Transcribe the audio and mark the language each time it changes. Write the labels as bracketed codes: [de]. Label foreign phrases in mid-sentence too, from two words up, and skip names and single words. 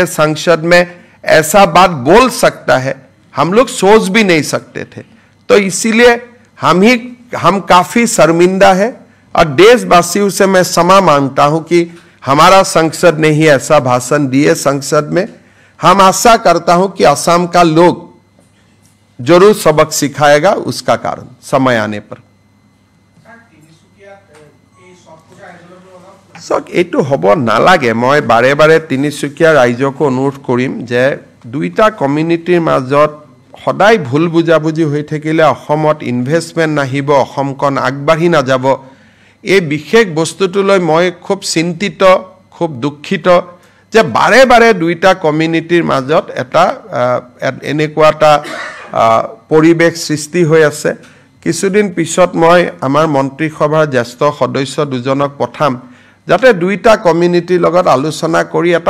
[hi] संसद में ऐसा बात बोल सकता है हम लोग सोच भी नहीं सकते थे तो इसीलिए हम काफी शर्मिंदा है और देशवासियों से मैं क्षमा मांगता हूं कि हमारा संसद ने ही ऐसा भाषण दिए संसद में हम आशा करता हूं कि असम का लोग जरूर सबक सिखाएगा उसका कारण समय आने पर [as] এইটো হ'ব নালাগে মই বাৰে বাৰে তিনিচুকীয়া ৰাইজক অনুৰোধ কৰিম যে দুইটা কমিউনিটিৰ মাজত সদায় ভুল বুজাবুজি হৈ থাকিলে অসমত ইনভেষ্টমেন্ট নাহিব অসমখন আগবাঢ়ি নাযাব এই বিশেষ বস্তুটোলৈ মই খুব চিন্তিত খুব দুঃখিত যে বাৰে বাৰে দুইটা কমিউনিটিৰ মাজত এটা এনেকুৱা এটা পৰিবেশ সৃষ্টি হৈ আছে কিছুদিন পিছত মই আমাৰ মন্ত্ৰী সভাৰ জ্যেষ্ঠ সদস্য দুজনক পঠাম যাতে দুইটা কমিউনিটিৰ লগত আলোচনা কৰি এটা